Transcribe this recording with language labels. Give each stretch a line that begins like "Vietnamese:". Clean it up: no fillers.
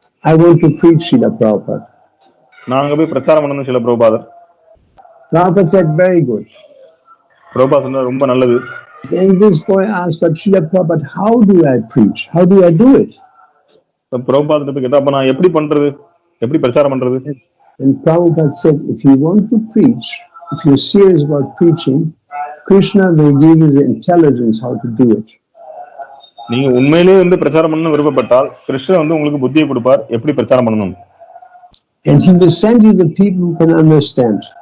English: I want to preach, Srila Prabhupada.
Tamil: நான் அங்க போய் பிரச்சாரம் பண்ணணும் ஸ்ரீல பிரபுபாதர்.
English: Prabhupada said, very good.
Tamil: பிரபுபாதர் சொன்னார், ரொம்ப நல்லது.
English: Then this boy asked, but Srila Prabhupada, how do I preach? How do I do it?
Tamil: பிரபுபாதர் கேட்டா, அப்ப நான் எப்படி பண்றது, எப்படி பிரச்சாரம் பண்றது?
English: And Prabhupada said, if you want to preach, if you're serious about preaching, Krishna will give you the intelligence how to do it.
Tamil: நீங்க உண்மையிலேயே வந்து பிரச்சாரம் பண்ண விருப்பப்பட்டால் கிருஷ்ணர் வந்து உங்களுக்கு புத்தியை கொடுப்பார், எப்படி பிரச்சாரம் பண்ணணும்.
English: And he will send you the people who can understand.